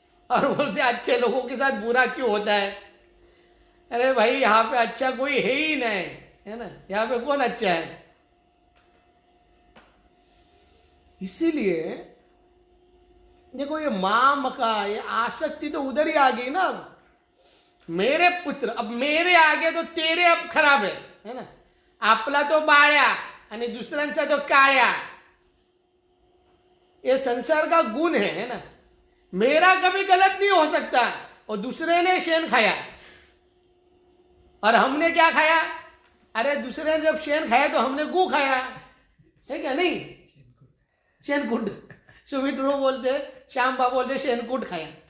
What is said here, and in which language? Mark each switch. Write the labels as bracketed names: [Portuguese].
[Hindi] और बोलते अच्छे लोगों के साथ बुरा क्यों होता है? अरे भाई यहाँ पे अच्छा कोई है ही नहीं, है ना। यहाँ पे कौन अच्छा है? इसीलिए देखो ये माम का ये आसक्ति तो उधर ही आ गई ना। अब मेरे पुत्र, अब मेरे आगे तो तेरे अब खराब है ना। [Marathi] आपला तो बाळ्या आणि दुसऱ्यांचा तो काळ्या, [Hindi] ये संसार का गुण है ना। मेरा कभी गलत नहीं हो सकता, और दूसरे ने शेन खाया और हमने क्या खाया? अरे दूसरे ने जब शेन खाया तो हमने गू खाया, है क्या? नहीं, शेनकूट। सुमित बोलते, श्याम बाबू बोलते शेनकूट खाया।